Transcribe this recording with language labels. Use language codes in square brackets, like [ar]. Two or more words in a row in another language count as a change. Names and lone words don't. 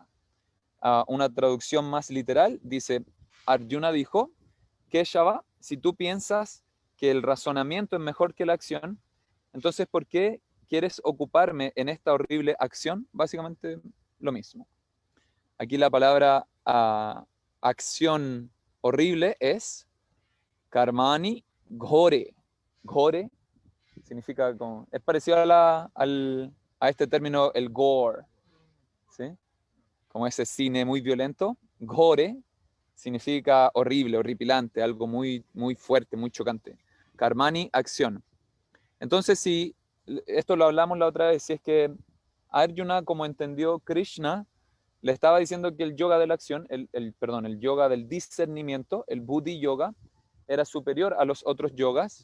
[es] Una traducción más literal dice, Arjuna dijo, Keshava, si tú piensas que el razonamiento es mejor que la acción, entonces ¿por qué quieres ocuparme en esta horrible acción? Básicamente lo mismo. Aquí la palabra acción horrible es [sa] कर्मणि घोरे. [es] Ghore significa es parecido a este término el gore, ¿sí? Como ese cine muy violento. Ghore significa horrible, horripilante, algo muy, muy fuerte, muy chocante. Karmani, acción. Entonces, si esto lo hablamos la otra vez, si es que Arjuna, como entendió Krishna, le estaba diciendo que el yoga de la acción, el yoga del discernimiento, el [sa] बुद्धि योग, [es] era superior a los otros yogas.